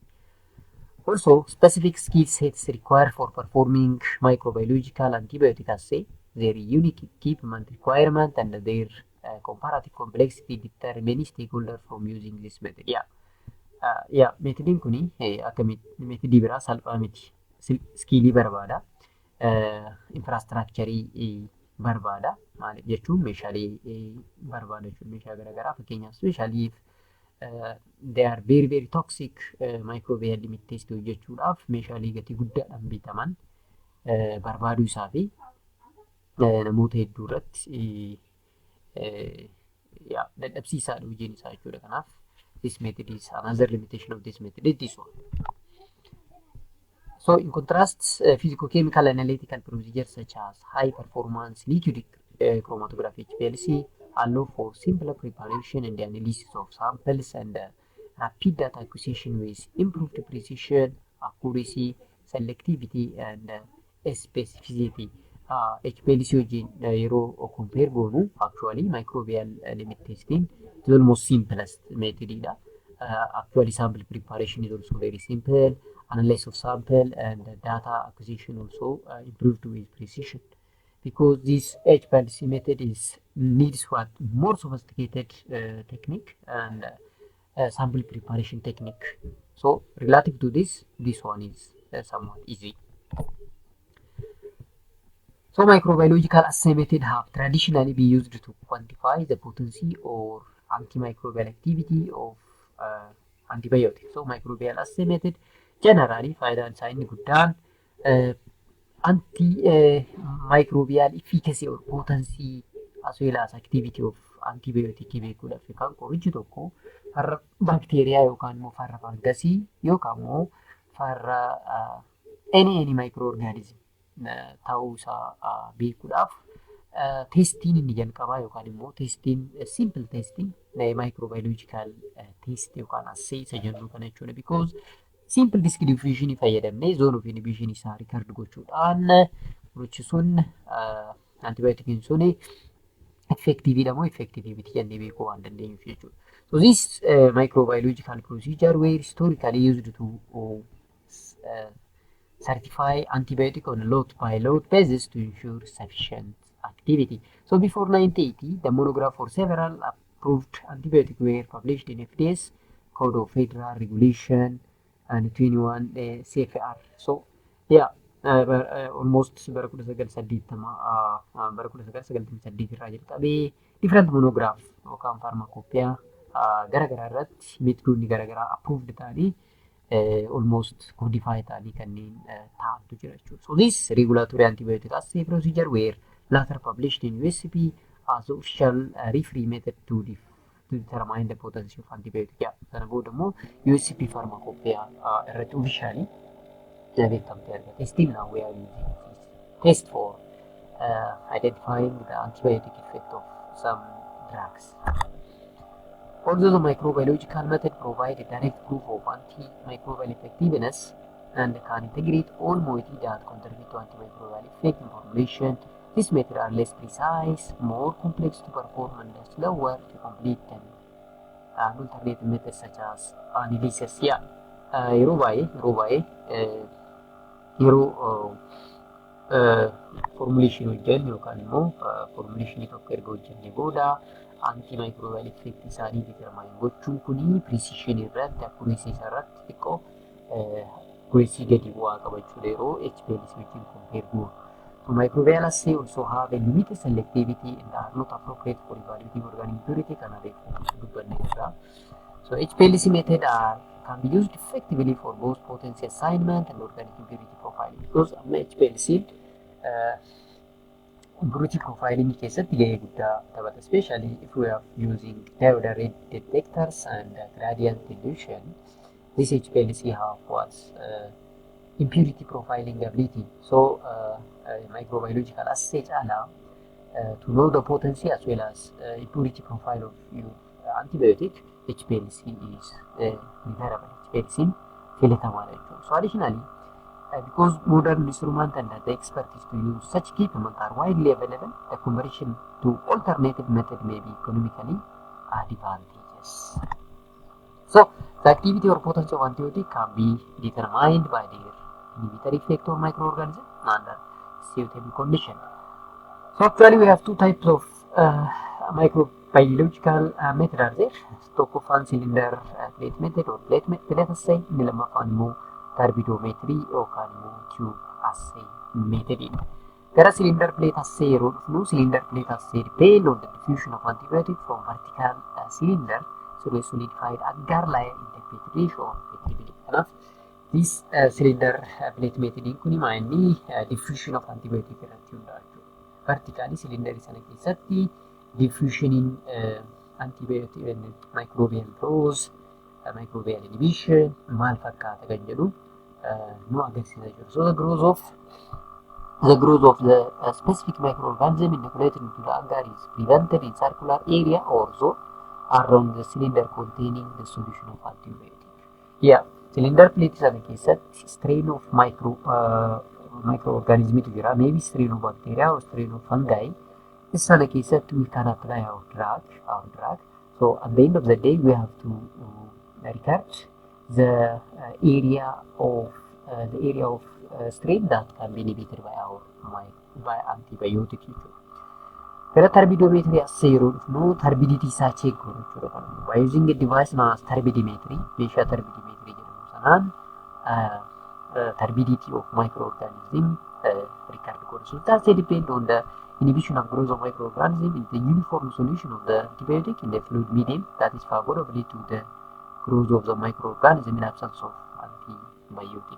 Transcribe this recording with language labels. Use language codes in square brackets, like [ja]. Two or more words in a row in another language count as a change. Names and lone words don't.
[en] Also, specific skill sets required for performing microbiological antibiotic assay, their unique equipment requirement, and their comparative complexity determine stakeholders from using this method. [om] Yeah, metodiin kuni akka metodii biraa salphaa miti. Skillii barbaada, infrastructurii barbaada. Maaliif jechuun meeshaalee barbaada jechuun meeshaa garaagaraa fakkeenyaaf meeshaalee [en] they are very toxic microbial limit test [om] hojjechuudhaaf meeshaalee gatii guddaadhaan bitaman barbaaduu isaa fi namoota hedduu irratti dadhabsiisaadha hojiin isaa jechuudha. [en] Kanaaf this method is another limitation of this method is this one. So in contrast, physicochemical analytical procedures such as high performance liquid chromatography HPLC allow for simpler preparation and the analysis of samples and rapid data acquisition with improved precision, accuracy, selectivity and specificity. HPLC [om] wajjin yeroo compare goonu [en] actually microbial limit testing is almost simplest method dha. Actually sample preparation is also very simple. Analysis of sample and data acquisition also improved with precision, because this HPLC method needs what more sophisticated technique and sample preparation technique. So relative to this one is somewhat easy. So microbiological assay method have traditionally been used to quantify the potency or antimicrobial activity of antibiotics. So microbial assay method generally [om] faayidaan isaa inni guddaan [en] antimicrobial efficacy or potency as well as activity of antibiotic [om] beekuudhaaf yookaan qorichi tokko farra bakteeriyaa yookaan immoo farra fangasii yookaan immoo farra [en] any microorganism [om] ta'uu isaa beekuudhaaf testiin inni jalqabaa yookaan immoo testiin [en] simple testing microbiological test [om] yookaan assay isa jennu kana jechuudha. [en] Because simple disk diffusion [om] fayyadamnee [en] zone of inhibition [om] isaa record gochuudhaan qorichi sun antibiotikiin sun effective dha moo effectivity jennee beekuu waan dandeenyuuf jechuudha. [en] So this microbiological procedure were historically used to certify antibiotic on lot by lot basis to ensure sufficient activity. So before 1980, the monograph for several approved antibiotics were published in FDA's Code of Federal Regulation and 21 CFR. So yeah, almost [om] bara 1980 irraa jalqabee [en] different monograph [om] yookaan pharmacopoeia garagaraa irratti metodoonni garagaraa approved ta'anii [en] almost codified [om] ta'anii kanneen ta'antu jira jechuudha. [en] So this regulatory antibiotic assay procedure were later published in USP as official referee method to determine the potency of antibiotic. [om] Yeah, sana booda immoo USP pharmacopoeia irratti officially beekamtee argate. [en] Still now we are using this test for identifying the antibiotic effect of some drugs. Although the microbiological method provides direct proof of antimicrobial effectiveness and can integrate all moieties that contribute to antimicrobial effect in formulation, this method are less precise, more complex to perform and slower to complete than alternative methods such as analysis. [om] Yeah, yeroo formulation hojjennu yookaan immoo formulation tokko erga hojjennee booda antimicrobial effect isaanii determine gochuun kuni precision irratti accuracy irratti xiqqoo accuracy gadi bu'aa qabachuudha yeroo HPLC wajjin compare goonu. [en] So microbial assay also have a limited selectivity and are not appropriate for evaluating organic impurity [om] kana dubbanne irraa. [en] So HPLC method can be used effectively for both potency assignment and organic impurity profiling, because HPLC impurity profiling [om] keessatti gahee guddaa taphata, [en] especially if we are using diode detectors and gradient dilution. This HPLC have what impurity profiling ability. So microbiological assay to know the potency as well as impurity profile of your antibiotic, HPLC is preferable. [om] HPLC filatamaadha jechuudha. [en] So additionally, because modern instruments and the expertise to use such equipment are widely available, the conversion to alternative method may be economically advantageous. So the activity or potency of antibiotic can be determined by their inhibitory effect on microorganism under suitable condition. So actually we have two types of microbiological method are there. Stockholm cylinder plate method or plate assay, [om] inni lammaffaan immoo turbidometry yookaan immoo [en] tube assay method. [om] Gara [en] cylinder plate assay [om] yeroo dhufnu, [en] cylinder plate assay depend on the diffusion of antibiotic from vertical cylinder through a solidified agar layer in the petri dish or petri. Kanaaf this cylinder plate method [om] kun inni [en] diffusion of antibiotic [om] irratti hundaa'a jechuudha. [en] Vertically cylinder [om] sana keessatti [en] diffusion in antibiotic and microbial dose, microbial inhibition [om] maal fakkaata kan jedhu nu agarsiisa jechuudha. [en] So the growth of the specific microorganism inoculated into the agar is prevented in circular area or zone around the cylinder containing the solution of antibiotic. Yeah, cylinder plate [om] sana keessatti [en] strain of microorganism [om] tu jira, [en] maybe strain of bacteria or strain of fungi. This [om] sana keessatti [en] we can apply our drug. So at the end of the day, we have to record the area of strain that can be inhibited by antibiotic. [om] Gara turbidometry as yeroo dhufnu turbidity isaa check goonu jechuudha. [en] By using a device known as turbidimetry, [om] meeshaa turbidimetry jedhamu sanaan [en] turbidity of microorganism record goonu. So that's depend on the inhibition of growth of microorganism in the uniform solution of the antibiotic in the fluid medium that is favorable to the growth of the microorganism in absence of antibiotic.